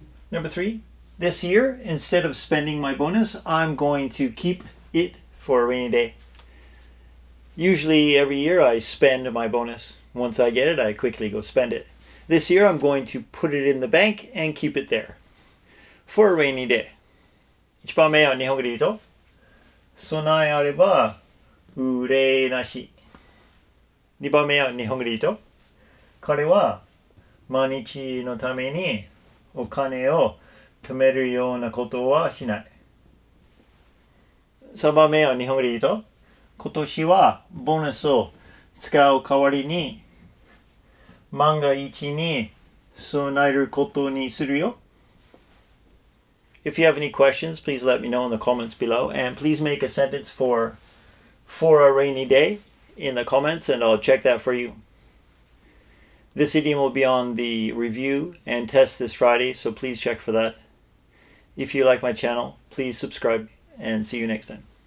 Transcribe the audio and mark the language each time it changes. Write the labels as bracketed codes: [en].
[en] Number 3, this year, instead of spending my bonus, I'm going to keep it for a rainy day. Usually every year I spend my bonus. Once I get it, I quickly go spend it. This year I'm going to put it in the bank and keep it there for a rainy day. [ja] 1番目は日本語で言うと、備えあれば憂いなし。 2番目は日本語で言うと、彼は毎日のためにお金を貯めるようなことはしない。 3番目は日本語で言うと、今年はボーナスを使う代わりに万が一に備えることにするよ。 [en] If you have any questions, please let me know in the comments below, and please make a sentence for a rainy day in the comments and I'll check that for you. This idiom will be on the review and test this Friday, so please check for that. If you like my channel, please subscribe and see you next time.